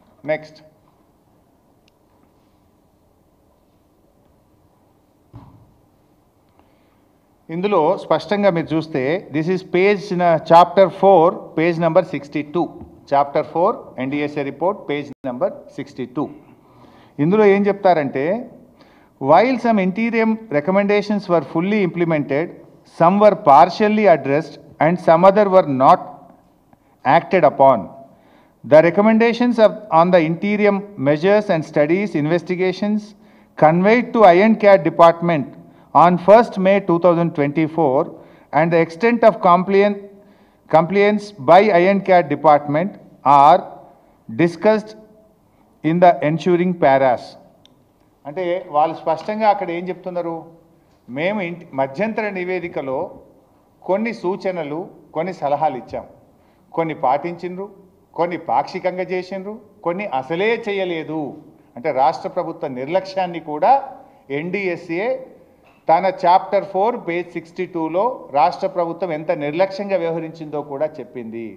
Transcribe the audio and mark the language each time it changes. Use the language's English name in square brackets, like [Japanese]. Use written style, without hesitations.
[Telugu] Next ఇందులో స్పష్టంగా మీరు చూస్తే [English] this is page chapter 4 page number 62, [Telugu] chapter 4 NDSA report page number 62. ఇందులో ఏం చెప్తారంటే, [English] While some interim recommendations were fully implemented, some were partially addressed and some other were not acted upon. The recommendations on the interim measures and studies investigations conveyed to INCAD department on 1st May 2024 and the extent of compliance by INCAD department are discussed in the ensuing paras. [Telugu] అంటే వాళ్ళు స్పష్టంగా అక్కడ ఏం చెప్తున్నారు, మేము మధ్యంతర నివేదికలో కొన్ని సూచనలు కొన్ని సలహాలు ఇచ్చాం, కొన్ని పాటించిండ్రు, కొన్ని పాక్షికంగా చేసిండ్రు, కొన్ని అసలే చేయలేదు. అంటే రాష్ట్ర ప్రభుత్వ నిర్లక్ష్యాన్ని కూడా ఎన్డీఎస్ఏ తన చాప్టర్ 4 పేజ్ 62లో రాష్ట్ర ప్రభుత్వం ఎంత నిర్లక్ష్యంగా వ్యవహరించిందో కూడా చెప్పింది.